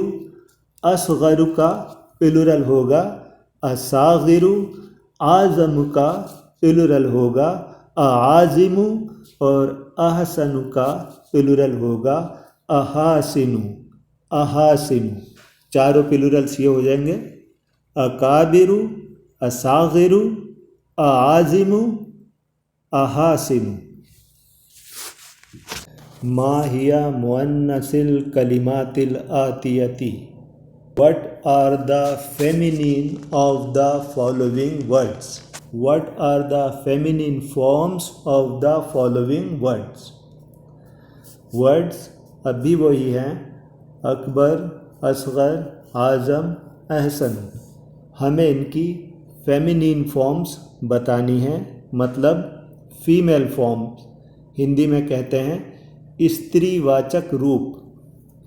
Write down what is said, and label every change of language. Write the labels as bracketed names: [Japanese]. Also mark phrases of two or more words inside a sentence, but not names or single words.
[Hindi] असगरू का प्लूरल होगा असागिरू। आज़म का प्लूरल होगा आज़िमु और अहसनु का प्लूरल होगा अहासिनु। अहासिनु। चारों प्लूरल्स ये हो जाएंगे [Arabic] أكابرُ، أصاغرُ، أعاظمُ، أحاسنُ. ما هي مؤنث الكلمات الآتية. [English] What are the feminine of the following words? What are the feminine forms of the following words? [Hindi] Words अभी वही हैं अकबर, असगर, आज़म, एहसन। हमें इनकी [English] feminine forms [Hindi] बतानी है, मतलब [English] female forms. [Hindi] हिंदी में कहते हैं स्त्रीवाचक रूप।